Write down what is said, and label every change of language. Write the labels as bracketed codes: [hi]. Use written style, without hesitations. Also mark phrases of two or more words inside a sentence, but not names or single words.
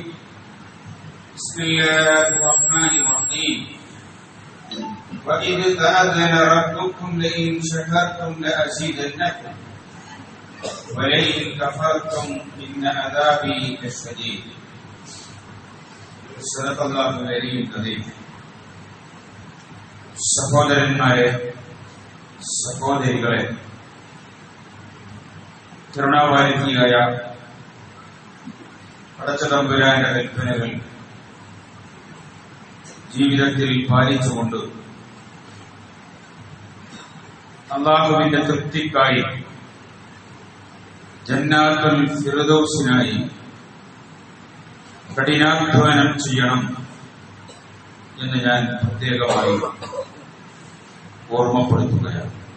[ar] بسم الله الرحمن الرحيم. وإذ تأذن ربكم لئن شكرتم لأزيدنكم ولئن كفرتم إن عذابي لشديد. صدق الله العلي العظيم. [ml] സഹോദരന്മാരെ, സഹോദരികളെ, കരുണാവാരിധിയായ പടച്ചതമ്പുരാന്റെ കൽപ്പനകൾ ജീവിതത്തിൽ പാലിച്ചുകൊണ്ട് അല്ലാഹുവിന്റെ തൃപ്തിക്കായി [ar] جنات الفردوس [ml] കഠിനാധ്വാനം ചെയ്യണം എന്ന് ഞാൻ പ്രത്യേകമായി ഓർമ്മപ്പെടുത്തുകയാണ്.